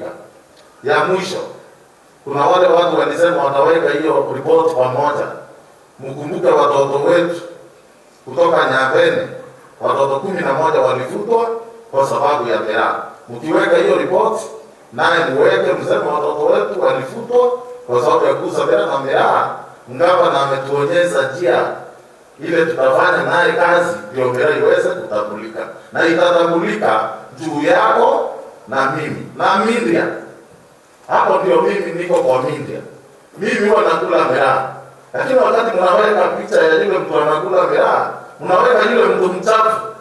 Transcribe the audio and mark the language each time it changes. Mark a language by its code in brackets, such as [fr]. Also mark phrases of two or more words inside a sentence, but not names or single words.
[sw] Ya mwisho, kuna wale watu walisema wataweka hiyo report pamoja. Mkumbuke watoto wetu kutoka Nyambene, watoto 11 walifutwa kwa sababu ya Miraa. Mkiweka hiyo report, naye muweke msema watoto wetu walifutwa kwa sababu ya kuuza Miraa na Miraa. Ngaba na ametuonyesha njia ile tutafanya naye kazi ndio Miraa iweze kutambulika. Na itatambulika juu yako na mimi. Na Mindria. Hapo ndio mimi niko kwa Mindria. Mimi huwa nakula Miraa. Lakini wakati mnaweka picha ya yule mtu anakula Miraa, mnaweka yule mtu mchafu.